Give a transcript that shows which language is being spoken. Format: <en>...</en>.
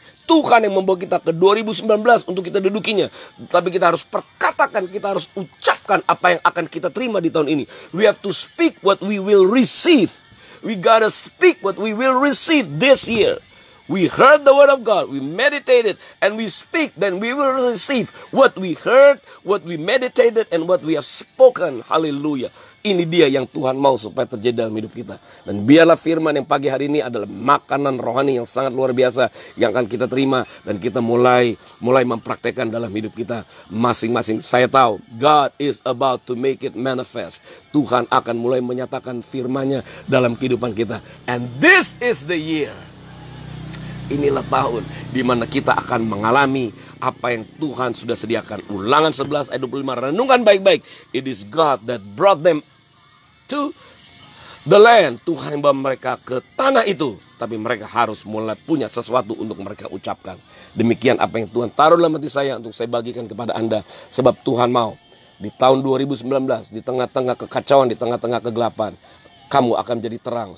<id>Tuhan yang membawa kita ke 2019 untuk kita dudukinya. Tapi kita harus perkatakan, kita harus ucapkan apa yang akan kita terima di tahun ini.</id> <en>We have to speak what we will receive. We gotta speak what we will receive this year. We heard the word of God, we meditated, and we speak, then we will receive what we heard, what we meditated, and what we have spoken.</en> <id>Haleluya. Ini dia yang Tuhan mau supaya terjadi dalam hidup kita. Dan biarlah firman yang pagi hari ini adalah makanan rohani yang sangat luar biasa yang akan kita terima dan kita mulai mempraktekkan dalam hidup kita masing-masing. Saya tahu</id> <en>God is about to make it manifest.</en> <id>Tuhan akan mulai menyatakan firman-Nya dalam kehidupan kita.</id> <en>And this is the year.</en> <id>Inilah tahun di mana kita akan mengalami apa yang Tuhan sudah sediakan. Ulangan 11 ayat 25. Renungkan baik-baik.</id> <en>It is God that brought them to the land.</en> <id>Tuhan yang bawa mereka ke tanah itu. Tapi mereka harus mulai punya sesuatu untuk mereka ucapkan. Demikian apa yang Tuhan taruh dalam hati saya untuk saya bagikan kepada Anda. Sebab Tuhan mau di tahun 2019, di tengah-tengah kekacauan, di tengah-tengah kegelapan, kamu akan jadi terang.</id>